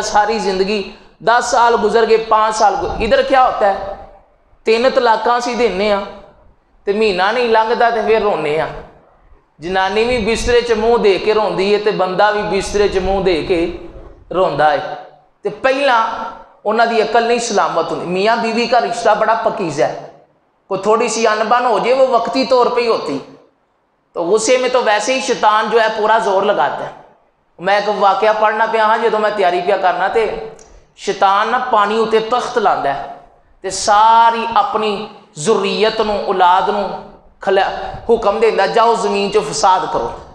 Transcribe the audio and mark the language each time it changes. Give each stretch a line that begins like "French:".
Punjabi: ساری زندگی 10 سال گزر گئے، 5 سال ادھر کیا ہوتا ہے 3 طلاقاں سی دینے ہاں تے مہینہ نہیں لنگتا تے پھر رونے ہاں. جنانی بھی بسترے چ منہ دے کے روندی ہے تے بندہ بھی بسترے چ منہ دے کے روندا ہے. تے پہلا انہاں دی عقل نہیں سلامت ہوندی.
Urdu: میاں بیوی کا رشتہ بڑا پکیزہ ہے. کوئی تھوڑی سی انبن ہو جائے وہ وقتی طور پہ ہی ہوتی، تو غصے میں تو ویسے ہی شیطان جو ہے پورا زور لگاتا ہے.
Punjabi: میں ایک واقعہ پڑھنا پیا ہاں جدوں میں تیاری پیا کرنا تے شیطان نہ پانی اتے تخت لاندا ہے تے ساری اپنی ذریت نو اولاد نو حکم دیندا جاؤ زمین چ فساد کرو.